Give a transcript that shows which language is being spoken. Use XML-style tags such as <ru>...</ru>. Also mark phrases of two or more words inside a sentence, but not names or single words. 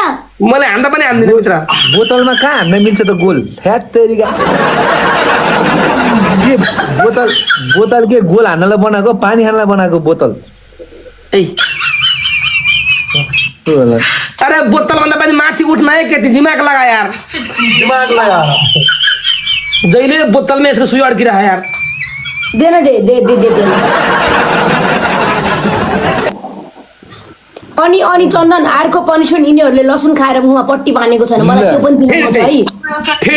<ne>मैले हान्दा पनि हान्दिनँ मित्र बोतलमा कहाँ हान्न मिल्छ त गोल फ्याट तेरिका के बोतल के गोल हान्नलाई बनाएको पानी खानलाई बनाएको बोतल ए अरे बोतल भन्दा पनि माथि उठ्न है के दिमाग लगा यार दिमाग लगा जहिले बोतलमा यसको सुई अड्किरह यार देन दे अनि चन्दन अर्को पनिसमेन्ट यिनीहरूले लसुन खाएर मुखमा पट्टी बाँधेको छैन मलाई त्यो पनि दिनु मन छ है फेरि</ne>